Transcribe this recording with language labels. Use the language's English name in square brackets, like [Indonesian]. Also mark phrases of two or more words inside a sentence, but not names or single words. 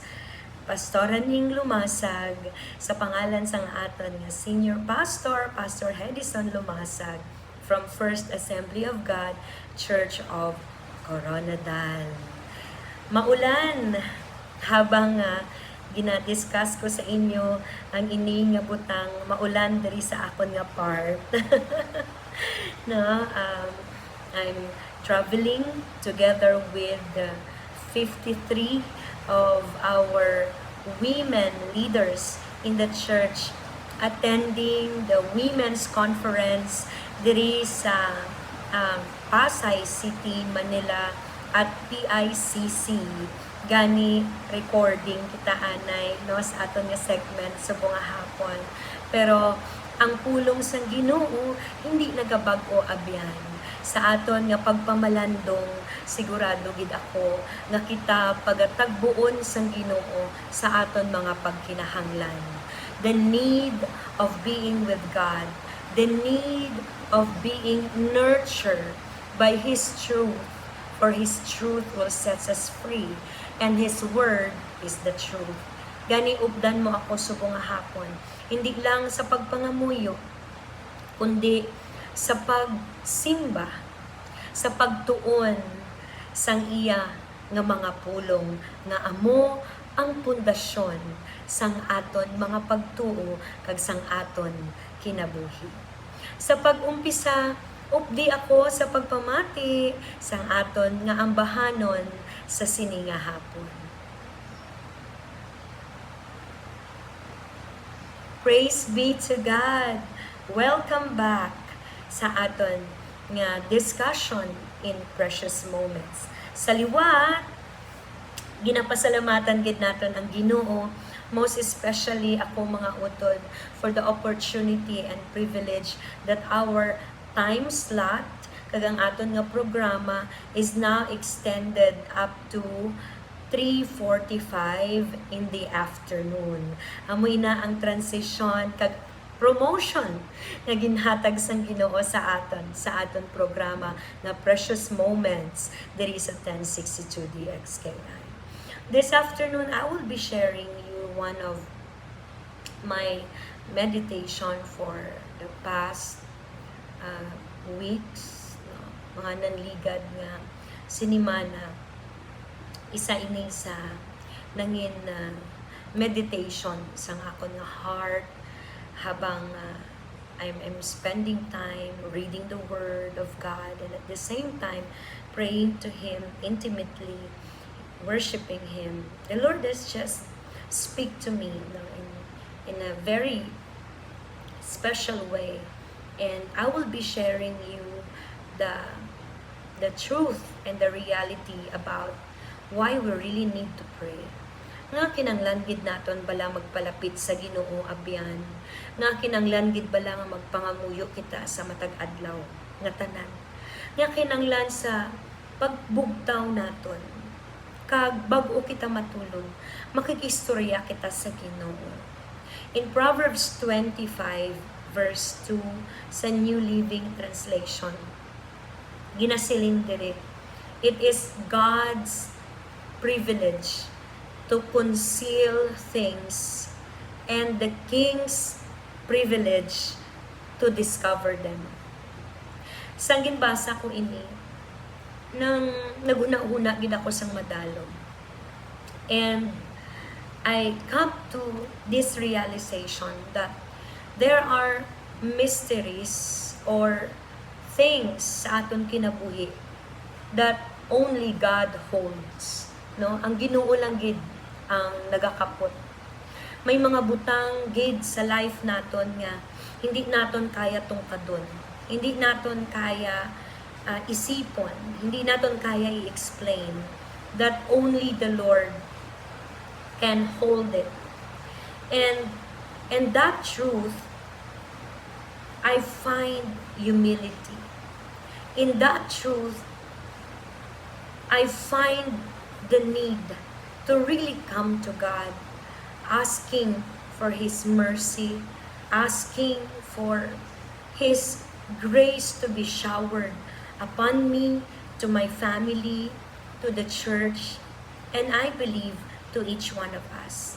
[Hiligaynon] Pastoran ning lumasag sa pangalan sang aton nga Senior Pastor, Pastor Hedison Lumasag from First Assembly of God, Church of Coronadal. Maulan habang ginadiscuss ko sa inyo ang ini nga butang maulan diri sa akon nga part. [English] No, I'm traveling together with 53 of our women leaders in the church attending the women's conference [Hiligaynon] diri sa [English] Pasay City, Manila at PICC. [Hiligaynon] Gani recording kita anay no sa aton nga segment sa bunga hapon, pero ang pulong sang Ginoo hindi nagabag-o abyan sa aton nga pagpamalandong. Sigurado gid ako nga kita pagatagbuon sang Ginoo sa aton mga pagkinahanglan. [English] The need of being with God, the need of being nurtured by His truth, for His truth will set us free, and His word is the truth. [Hiligaynon] Gani updan mo ako subong nga hapon, hindi lang sa pagpangamuyo, kundi sa pagsimba, sa pagtuon sang iya nga mga pulong nga amo ang pundasyon sang aton mga pagtuo kag sang aton kinabuhi. Sa pag-umpisa, updi ako sa pagpamati sang aton nga ambahanon sa sini nga hapon. [English] Praise be to God! Welcome back [Hiligaynon] sa aton nga [English] discussion in Precious Moments. [Hiligaynon] Sa liwat, ginapasalamatan gid naton ang Ginoo, [English] most especially [Hiligaynon] ako mga utod, [English] for the opportunity and privilege that our time slot [Hiligaynon] kag ang aton nga programa [English] is now extended up to 3:45 in the afternoon. [Hiligaynon] Amoy na ang transition kag promotion nga ginhatag sang Ginoo sa aton programa na Precious Moments diri sa 1062 DXKI. [English] This afternoon, I will be sharing you one of my meditation for the past weeks, no? [Hiligaynon] Mga nanligad nga sinimana, isa ini sa nangin meditation sang akon nga heart habang [English] I'm spending time reading the Word of God, and at the same time praying to Him intimately, worshiping Him. The Lord has just speak to me, you know, in a very special way, and I will be sharing you the truth and the reality about why we really need to pray. [Hiligaynon] Nga kinanglan gid naton bala magpalapit sa Ginoo abyan. Nga kinanglan gid bala nga magpangamuyo kita sa matag adlaw nga tanan. Nga kinanglan sa pagbugtaw naton kag bag-o kita matulog, makikistorya kita sa Ginoo. [English] In Proverbs 25 verse 2 sa New Living Translation. [Hiligaynon] Ginasiling diri, [English] it is God's privilege to conceal things and the king's privilege to discover them. [Hiligaynon] Sang ginbasa ko ini, nang naguna-una gid ako sang madalom. [English] And I come to this realization that there are mysteries or things [Hiligaynon] sa aton kinabuhi [English] that only God holds. No? [Hiligaynon] Ang Ginoo lang gid ang nagakapot. May mga butang gid sa life naton nga hindi naton kaya tungkadon. Hindi naton kaya isipon. Hindi naton kaya i-explain [English] that only the Lord can hold it. And that truth, I find humility. In that truth, I find the need to really come to God, asking for His mercy, asking for His grace to be showered upon me, to my family, to the church, and I believe to each one of us.